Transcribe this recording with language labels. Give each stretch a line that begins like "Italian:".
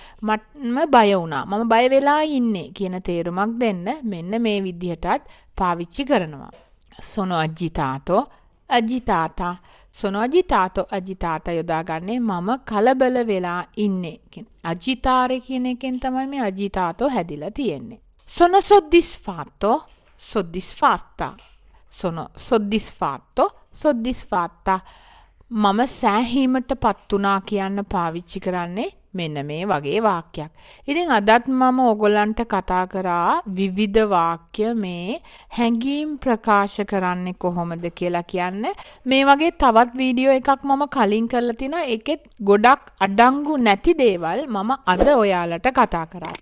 Sinhala: මම බය වුණා. මම බය වෙලා ඉන්නේ කියන තේරුමක් දෙන්න මෙන්න මේ විදිහටත් පාවිච්චි කරනවා.
Italian: sono agitato, agitata. sono agitato, agitata
Sinhala: යොදාගන්නේ මම කලබල වෙලා ඉන්නේ. agitare කියන එකෙන් තමයි මේ agitato හැදිලා තියෙන්නේ.
Italian: sono soddisfatto, soddisfatta. sono soddisfatto, soddisfatta.
Sinhala: මම සෑහීමටපත් වුණා කියන්න පාවිච්චි කරන්නේ මෙන්න මේ වගේ වාක්‍යයක්. ඉතින් අදත් මම ඔයගොල්ලන්ට කතා කරා විවිධ වාක්‍ය මේ හැඟීම් ප්‍රකාශ කරන්නේ කොහොමද කියලා කියන්නේ. මේ වගේ තවත් වීඩියෝ එකක් මම කලින් කරලා තිනවා. ඒකෙත් ගොඩක් අඩංගු නැති දේවල් මම අද ඔයාලට කතා කරා.